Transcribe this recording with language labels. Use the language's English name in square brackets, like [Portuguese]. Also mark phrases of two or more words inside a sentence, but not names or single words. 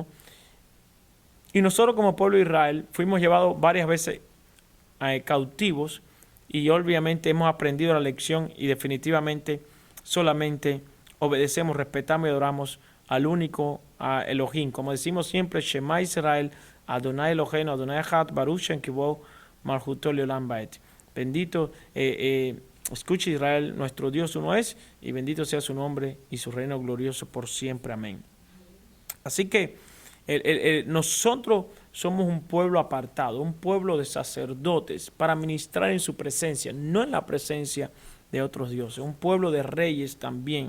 [Spanish] Y nosotros como pueblo de Israel fuimos llevados varias veces cautivos y obviamente hemos aprendido la lección y definitivamente solamente obedecemos, respetamos y adoramos al único Elohim. Como decimos siempre, [Hebrew] שמע ישראל, אדוני אלוהינו, אדוני אחד, ברוך שם כבוד מלכותו לעולם ועד. [Spanish] Bendito, escuche Israel, nuestro Dios uno es, y bendito sea su nombre y su reino glorioso por siempre. Amén. Así que nosotros somos un pueblo apartado, un pueblo de sacerdotes para ministrar en su presencia, no en la presencia de otros dioses, un pueblo de reyes también.